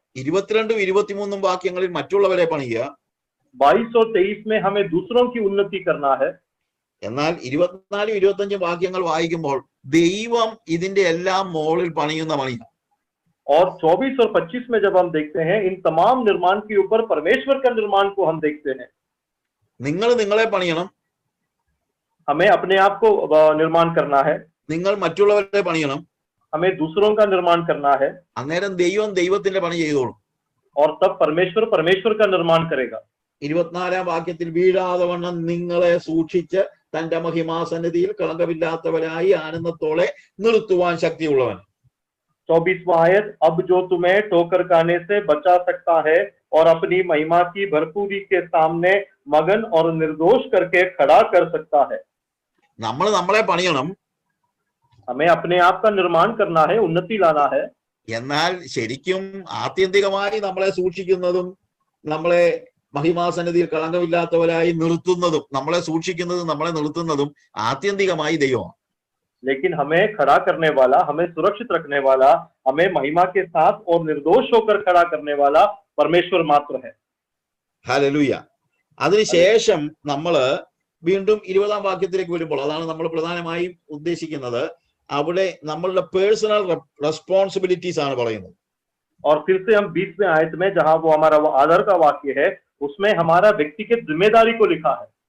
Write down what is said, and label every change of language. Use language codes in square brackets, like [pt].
[ml] 22ഉം 23ഉം വാക്യങ്ങളിൽ മറ്റുള്ളവരെ പണിയുക. [hi] 22 और 23 में हमें दूसरों की उन्नति करना है. [ml] എന്നാൽ 24ഉം 25ഉം വാക്യങ്ങൾ വായിക്കുമ്പോൾ ദൈവം ഇതിന്റെ എല്ലാം മുകളിൽ പണിയുന്ന പണിയാണ്. [hi] और 24 और 25 में जब हम देखते हैं, इन तमाम निर्माण के ऊपर परमेश्वर का निर्माण को हम देखते हैं. [ml] നിങ്ങൾ നിങ്ങളെ പണിയണം, [hi] हमें अपने आप को निर्माण करना है, [ml] നിങ്ങൾ മറ്റുള്ളവരെ പണിയണം, [hi] हमें दूसरों का निर्माण करना है, [ml] അന്നേരം ദൈവം ദൈവത്തിന്റെ പണി ചെയ്തോളും. [hi] और तब परमेश्वर का निर्माण करेगा. [ml] 24ാം വാക്യത്തിൽ വീഴാതെ വണ്ണം നിങ്ങളെ സൂക്ഷിച്ച് തന്റെ മഹിമാസന്നിധിയിൽ കളങ്കമില്ലാത്തവരായി ആനന്ദത്തോടെ നിർത്തുവാൻ ശക്തിയുള്ളവൻ. [hi] 24वां आयत, अब जो तुम्हें ठोकर खाने से बचा सकता है और अपनी महिमा की भरपूरी के सामने मगन और निर्दोष करके खड़ा कर सकता है. [ml] നമ്മൾ നമ്മളെ പണിയണം, [hi] हमें अपने आप का निर्माण करना है, उन्नति लाना है. [ml] എന്നാൽ ശരിക്കും ആത്യന്തികമായി നമ്മളെ സൂക്ഷിക്കുന്നതും നമ്മളെ മഹിമാസന്നിധിയിൽ കളങ്കമില്ലാത്തവരായി നിർത്തുന്നതും, നമ്മളെ സൂക്ഷിക്കുന്നതും നമ്മളെ നിർത്തുന്നതും ആത്യന്തികമായി ദൈവമാണ്. [hi] लेकिन हमें खड़ा करने वाला, हमें सुरक्षित रखने वाला, हमें महिमा के साथ और निर्दोष होकर खड़ा करने वाला परमेश्वर मात्र है. [ml] ഹല്ലേലൂയ. അതിനുശേഷം നമ്മൾ വീണ്ടും 20ാം വാക്യത്തിലേക്ക് വരുമ്പോൾ, അതാണ് നമ്മൾ പ്രധാനമായും ഉദ്ദേശിക്കുന്നത്. അവിടെ നമ്മളുടെ [en] personal responsibilities [ml] ആണ് പറയുന്നത്. [hi] और फिर से हम 20वें आयत में जहां वो हमारा वो आदर का वाक्य है, उसमें हमारा व्यक्तिगत जिम्मेदारी को लिखा है.